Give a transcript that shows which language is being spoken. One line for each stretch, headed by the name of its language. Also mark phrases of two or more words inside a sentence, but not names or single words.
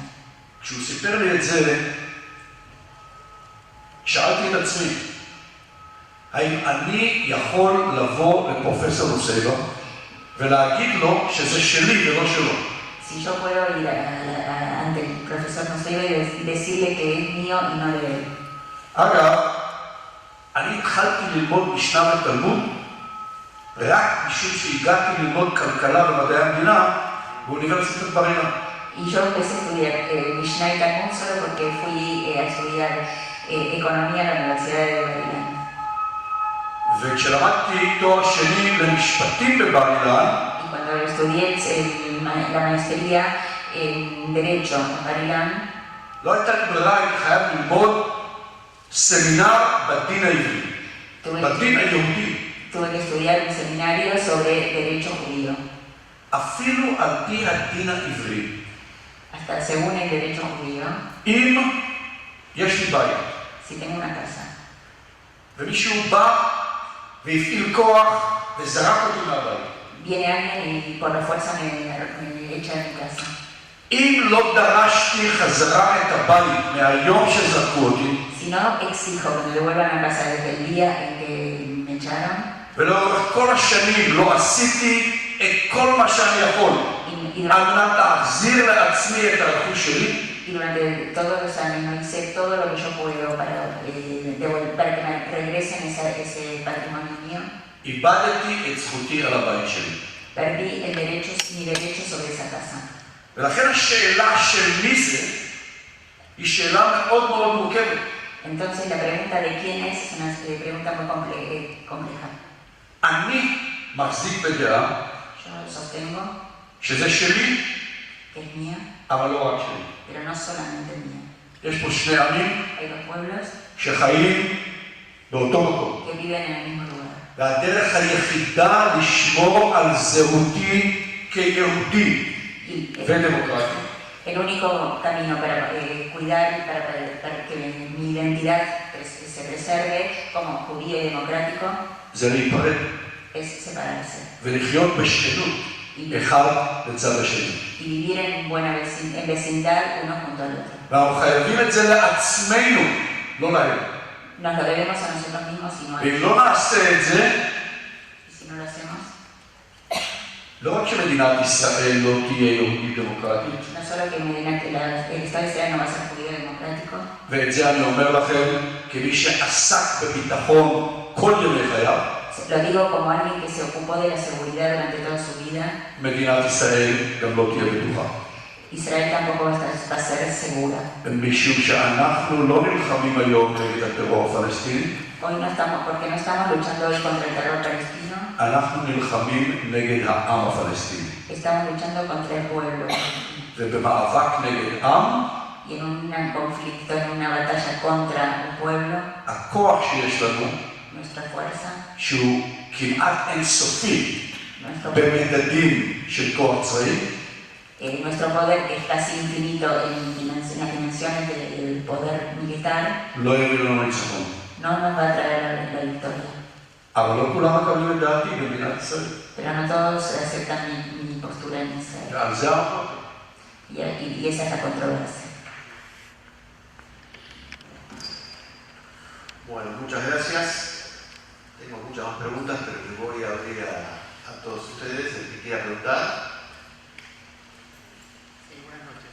Hebrew: כשהוא סיפר לי את זה, שאלתי את עצמי, האם אני יכול לבוא לפרופסור נוסייבה ולהגיד לו שזה שלי ולא שלו?
Spanish: Si yo puedo ir ante el profesor Nuseibe y decirle que es mío y no de él.
Hebrew: אגב, אני התחלתי ללמוד משנה ותלמוד רק משום שהגעתי ללמוד כלכלה ומדעי המדינה באוניברסיטת בר אילן.
Spanish: Y yo empecé a estudiar Mishnah y Talmud solo porque fui a estudiar economía en la Universidad de Bar Ilan.
Hebrew: וכשלמדתי תואר שני למשפטים בבר אילן,
Spanish: Y cuando estudié la maestría en Derecho en Bar Ilan,
Hebrew: לא הייתה לי ברירה, הייתי חייב ללמוד סמינר בדין העברי, בדין היהודי.
Spanish: tuve que estudiar un seminario sobre Derecho Judío.
Hebrew: אפילו על פי הדין העברי.
Spanish: Hasta según el Derecho Judío,
Hebrew: אם יש לי בית,
Spanish: si tengo una casa,
Hebrew: ומישהו בא והפעיל כוח וזרק אותי מהבית.
Spanish: viene alguien y por la fuerza me echa de mi casa.
Hebrew: אם לא דרשתי חזרה את הבית מהיום שזרקו אותי,
Spanish: Si no exijo que me devuelvan a casa desde el día en que me echaron,
Hebrew: ולאורך כל השנים לא עשיתי את כל מה שאני יכול על מנת להחזיר לעצמי את הרכוש שלי,
Spanish: y durante todos los años no hice todo lo que yo puedo para que me regresen ese patrimonio mío,
Hebrew: איבדתי את זכותי על הבית שלי.
Spanish: perdí mi derecho sobre esa casa.
Hebrew: ולכן השאלה של מי זה היא שאלה מאוד מאוד מורכבת.
Spanish: Entonces la pregunta de quién es una pregunta muy compleja.
Hebrew: אני מחזיק בדעה
Spanish: Yo sostengo
Hebrew: שזה שלי,
Spanish: que es mía,
Hebrew: אבל לא רק שלי.
Spanish: pero no solamente mía.
Hebrew: יש פה שני עמים
Spanish: Hay dos pueblos
Hebrew: שחיים באותו מקום.
Spanish: que viven en el mismo lugar.
Hebrew: והדרך היחידה לשמור על זהותי כיהודי ודמוקרטי
Spanish: El único camino para cuidar y para que mi identidad se preserve como judío y democrático
Hebrew: זה להיפרד
Spanish: es separarse
Hebrew: ולחיות בשכנות אחד לצד השני.
Spanish: y vivir en vecindad uno junto al otro.
Hebrew: ואנחנו חייבים את זה לעצמנו, לא להם.
Spanish: Nos lo debemos a nosotros mismos y no a
Hebrew: ואם
Spanish: ellos.
Hebrew: לא נעשה את זה,
Spanish: Y si no lo hacemos,
Hebrew: לא רק שמדינת ישראל לא תהיה יהודית דמוקרטית,
Spanish: No solo que el Estado de Israel no va a ser judío democrático,
Hebrew: ואת זה אני אומר לכם כמי שעסק בביטחון כל ימי חייו,
Spanish: lo digo como alguien que se ocupó de la seguridad durante toda su vida,
Hebrew: מדינת ישראל גם לא תהיה בטוחה.
Spanish: Israel tampoco va a ser segura.
Hebrew: משום שאנחנו לא נלחמים היום נגד הטרור הפלסטיני,
Spanish: Hoy no estamos, porque no estamos luchando hoy contra el terror palestino,
Hebrew: אנחנו נלחמים נגד העם הפלסטיני.
Spanish: estamos luchando contra el pueblo.
Hebrew: ובמאבק נגד עם,
Spanish: Y en un conflicto, en una batalla contra un pueblo,
Hebrew: הכוח שיש לנו,
Spanish: nuestra fuerza,
Hebrew: שהוא כמעט אינסופי
Spanish: nuestro
Hebrew: במדדים של כוח צבאי,
Spanish: nuestro poder, que es casi infinito en las dimensiones del poder militar,
Hebrew: לא יביא לנו ניצחון.
Spanish: no nos va a traer la victoria.
Hebrew: אבל לא כולם מקבלים את דעתי במדינת ישראל.
Spanish: Pero no todos aceptan mi postura en Israel.
Hebrew: ועל זה המחלוקת.
Spanish: Y esa es la controversia. Bueno, muchas gracias. Tengo muchas más preguntas, pero les voy a abrir a todos ustedes, el que quiera preguntar. Sí, buenas noches.